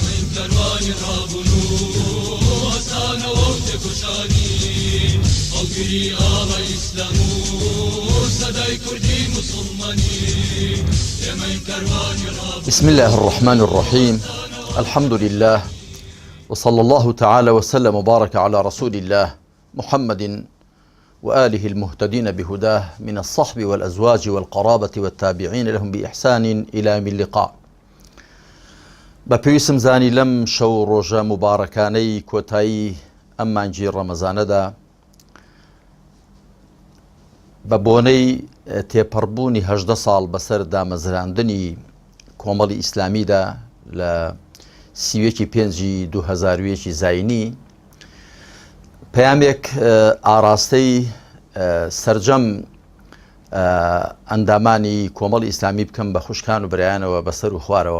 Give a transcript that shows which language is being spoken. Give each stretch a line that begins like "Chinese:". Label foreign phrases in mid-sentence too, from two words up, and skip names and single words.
Central Kurdish: کەروانی ڕابوون و ئەسانەوە و تێکۆشانی هەڵگری ئاڵە ئیسلام و سەدای کوردی موسڵمانی ئێمەی کەروانی ڕابوون.
Arabic: بسم الله الرحمن الرحيم. الحمد لله وصلى الله تعالى وسلم وبارك على رسول الله محمد وآله المهتدين بهداه من الصحب والأزواج والقرابة والتابعين لهم بإحسان إلى يوم اللقاء.
Central Kurdish: بەپێویستم زانی لەم شەو ڕۆژە مبارەکانەی کۆتایی ئەم مانگی ڕەمەزانەدا بە بۆنەی تێپەڕبوونی 18 ساڵ بەسەر دامەزراندنی کۆمەڵی ئیسلامیدا لە 5 2001 زاینی پەیامێک ئاراستەی سەرجەم ئەندامانی کۆمەڵی ئیسلامی بکەم بە خوشکان و برایانەوە بەسەر و خوارەوە.